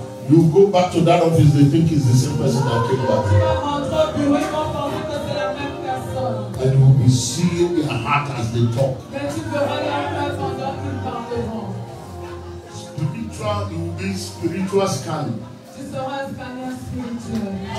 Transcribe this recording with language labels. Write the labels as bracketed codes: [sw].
[en] You go back to that office, they think it's the same person that came [fr] Tu [en] back. [fr] vas rentrer au bureau, ils vont penser que c'est la même personne. [en] And you will be seeing their heart as they talk. [fr] Mais tu verras leur cœur pendant qu'ils parleront. [en] Spiritual, you will be spiritual scanning. [fr] Tu seras un scanner spirituel.